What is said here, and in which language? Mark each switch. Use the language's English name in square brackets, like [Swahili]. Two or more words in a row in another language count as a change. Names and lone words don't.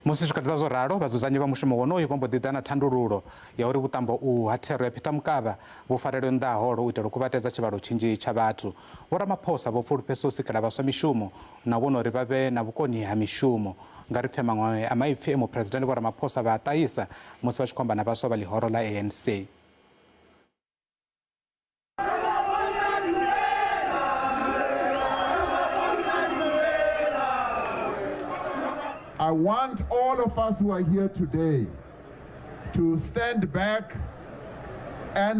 [Venda] Musi zvikali zwo ralo dzudzanyi vha mushumo wonoyu vha mbo ḓi ḓa na thandululo ya uri vhutambo ha thero ya Peter Mokaba vhu farelwe nnda holo u itela kuvhatedza tshivhalo tshinzhi tsha vhathu. Vho-Ramaphosa vho fulufhedzisa u sikela vhaswa mishumo na vhona uri vha vhe na vhukoni ha mishumo. Nga ri pfe manwe a maipfi Muphuresidennde vho-Ramaphosa vha a ṱahisa musi vha tshi khou amba na vhaswa vha ḽihoro ḽa ANC. [English] I want all of us who are here today to stand back and